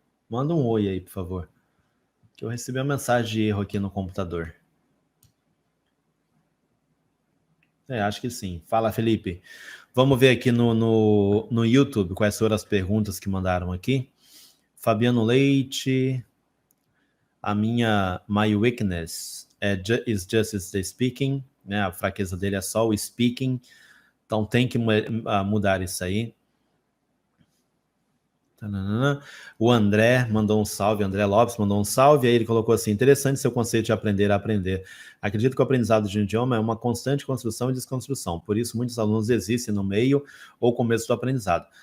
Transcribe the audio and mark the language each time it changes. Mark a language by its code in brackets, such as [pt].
[pt] Manda um oi aí, por favor. Que eu recebi uma mensagem de erro aqui no computador. Acho que sim. Fala, Felipe. Vamos ver aqui no YouTube quais foram as perguntas que mandaram aqui. Fabiano Leite. [en] My weakness is just the speaking. [pt] Né? A fraqueza dele é só o speaking. Então tem que mudar isso aí. O André mandou um salve, André Lopes mandou um salve, aí ele colocou assim, interessante seu conceito de aprender a aprender. Acredito que o aprendizado de um idioma é uma constante construção e desconstrução, por isso muitos alunos desistem no meio ou começo do aprendizado.